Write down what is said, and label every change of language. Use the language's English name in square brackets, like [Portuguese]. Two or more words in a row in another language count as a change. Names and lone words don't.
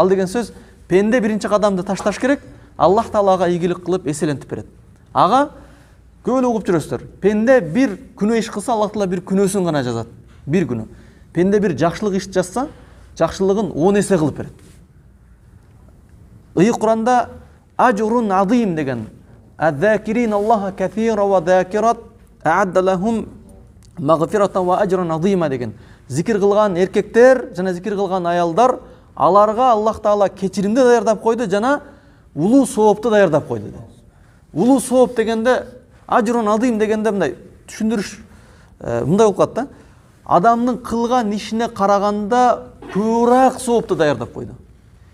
[Kyrgyz] Ал деген сөз, пенде биринчи кадамды ташташ керек, Аллах Таалага ийгилик кылып эселентип берет. Ага көп эле угуп жүрөсүздөр. Пенде бир күнөө иш кылса, Аллах Таала бир күнөөсүн гана жазат. Бир күнөө. Пенде бир жакшылык иш жазса, жакшылыгын 10 эсе кылып берет. Кур'анда [Arabic] أجرٌ عظيم [Kyrgyz] деген. [Arabic] الذاكرين الله كثيرا وذاكرات أعد لهم مغفرة وأجرا عظيما деген. [Kyrgyz] Зикир кылган эркектер жана зикир кылган аялдар, аларга Аллах Таала кечиримди даярдап койду жана улуу соопту даярдап койду. Улуу сооп дегенде, [Arabic] أجرٌ عظيم [Kyrgyz] дегенде мындай түшүндүрүш мындай болуп калат да. Адамдын кылган ишине караганда көбүрөөк соопту даярдап койду.